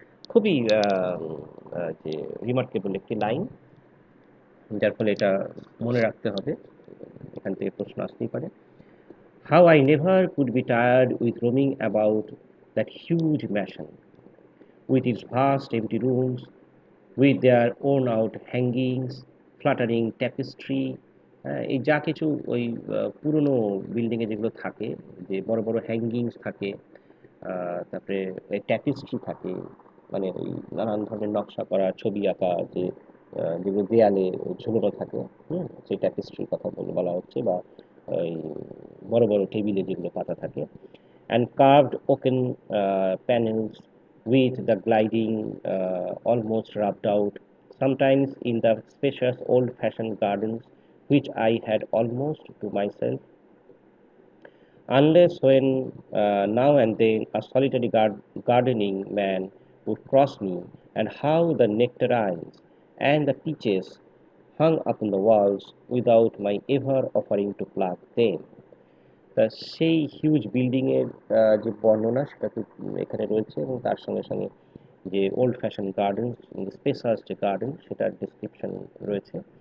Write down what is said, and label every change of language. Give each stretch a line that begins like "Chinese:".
Bangla: খুবই যে রিমার্কেবল একটি লাইন, যার ফলে এটা মনে রাখতে হবে, এখান থেকে প্রশ্ন আসতেই পারে।
English: How I never could be tired with roaming about that huge mansion, with its vast empty rooms, with their worn out hangings, fluttering tapestry.
Bangla: এই যা কিছু ওই পুরনো বিল্ডিংয়ে যেগুলো থাকে, যে বড় বড় হ্যাঙ্গিংস থাকে, তারপরে ট্যাপিস্ট্রি থাকে, মানে ওই নানান ধরনের নকশা করা ছবি আঁকা যে যেগুলো দেয়ালে ঝুলনো থাকে, সেই ট্যাপিস্ট্রির কথা বলা হচ্ছে, বা ওই বড় বড় টেবিলে যেগুলো পাতা থাকে,
English: and carved oaken panels with the gliding almost rubbed out, sometimes in the spacious old-fashioned gardens which I had almost to myself, unless when now and then a solitary gardening man would cross me, and how the nectarines and the peaches hung upon the walls without my ever offering to pluck them.
Bangla: তা সেই huge building এর যে বর্ণনা সেটা খুব এখানে রয়েছে, এবং তার সঙ্গে সঙ্গে যে ওল্ড ফ্যাশন গার্ডেন, স্পেসাস যে গার্ডেন, সেটার ডিসক্রিপশন রয়েছে।